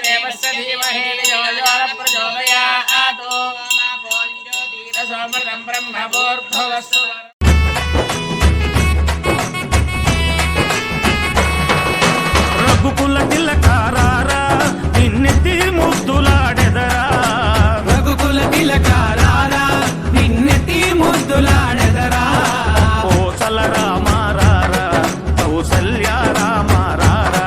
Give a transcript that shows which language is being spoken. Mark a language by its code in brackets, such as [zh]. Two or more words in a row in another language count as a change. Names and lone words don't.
[sa] तस्य धीमहि धियो यो न प्रचोदयात् सोमृतं ब्रह्मभूर्भुवस्सु [te] రఘుకుల తిలకారారా నిన్నెత్తి ముద్దులాడెదరా రఘుకుల తిలకారారా నిన్నెత్తి ముద్దులాడెదరా కోసల రామారారా కౌసల్య రామారారా